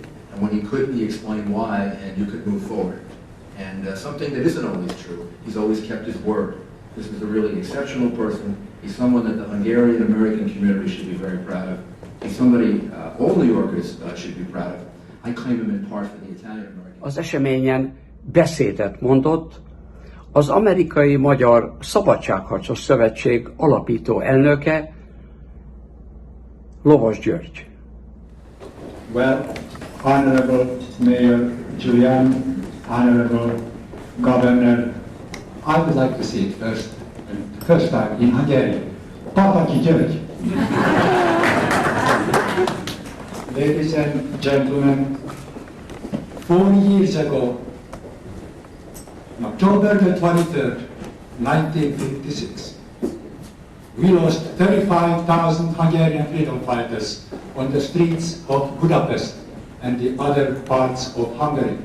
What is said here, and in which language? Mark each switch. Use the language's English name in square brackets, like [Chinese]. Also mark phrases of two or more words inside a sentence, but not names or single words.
[English] And when he couldn't, he explained why, and you could move forward. And something that isn't always true, he's always kept his word. This is a really exceptional person. He's someone that the Hungarian American community should be very proud of. He's somebody all New Yorkers should be proud of. I claim him in part for the Italian American. [Hungarian] Az eseményen beszédet mondott az Amerikai-Magyar Szabadságharcos Szövetség alapító elnöke, Lovas György. [English] Well, Honorable Mayor Giuliani, Honorable Governor, I would like to say it first time in Hungarian. Papaki György. Ladies and gentlemen, 4 years ago, on October the 23rd, 1956, we lost 35,000 Hungarian freedom fighters on the streets of Budapest and the other parts of Hungary.